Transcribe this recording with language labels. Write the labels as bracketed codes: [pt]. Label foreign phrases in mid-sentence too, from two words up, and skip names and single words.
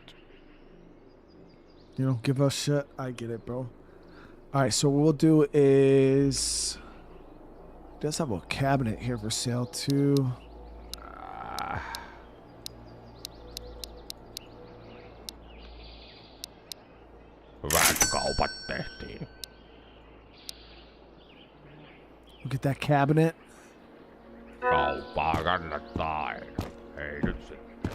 [en] You don't give us shit. I get it, bro. All right, so what we'll do is... Does have a cabinet here for sale, too. [fi] Hyvät kaupat tehtiin. [en] Look at that cabinet. [fi] Kauppaa kannattaa aina. Ei nyt sitten.